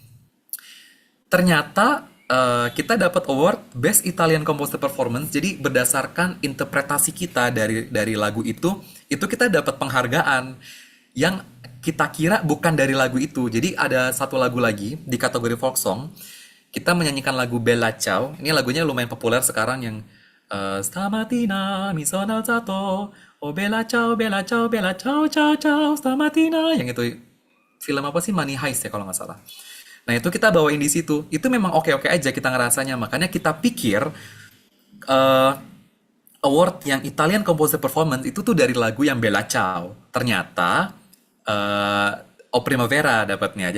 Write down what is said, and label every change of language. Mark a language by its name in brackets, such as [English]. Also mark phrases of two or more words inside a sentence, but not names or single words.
[Indonesian] Ternyata kita dapat award Best Italian Composer Performance. Jadi berdasarkan interpretasi kita dari lagu itu kita dapat penghargaan yang kita kira bukan dari lagu itu. Jadi ada satu lagu lagi di kategori folk song. Kita menyanyikan lagu Bella Ciao. Ini lagunya lumayan populer sekarang yang [Italian] Stamattina mi sono alzato, oh bella ciao, bella ciao, ciao, ciao, stamattina. [Indonesian] Yang itu film apa sih? Money Heist ya kalau nggak salah. Nah itu kita bawain di situ. Itu memang oke-oke aja kita ngerasanya. Makanya kita pikir eh, award yang Italian Composer Performance itu tuh dari lagu yang Bella Ciao. Ternyata eh O Primavera dapatnya.